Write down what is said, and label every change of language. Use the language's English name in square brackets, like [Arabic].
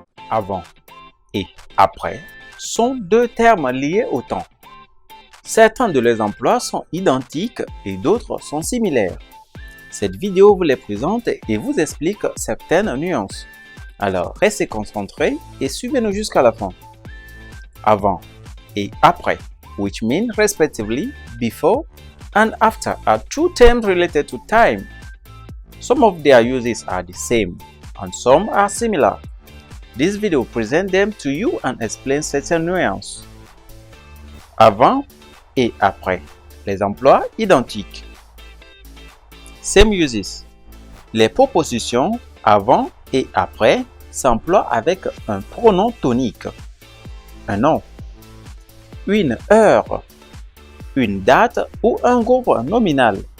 [French] Avant et après sont deux termes liés au temps. Certains de les emplois sont identiques et d'autres sont similaires. Cette vidéo vous les présente et vous explique certaines nuances. Alors, restez concentrés et suivez-nous jusqu'à la fin. [English] Avant et après, which mean respectively before and after, are two terms related to time. Some of their uses are the same and some are similar. This video presents them to you and explains certain nuances. [French] Avant et après, les emplois identiques. [English] Same uses. [French] Les propositions avant et après s'emploient avec un pronom tonique, un nom, une heure, une date ou un groupe nominal.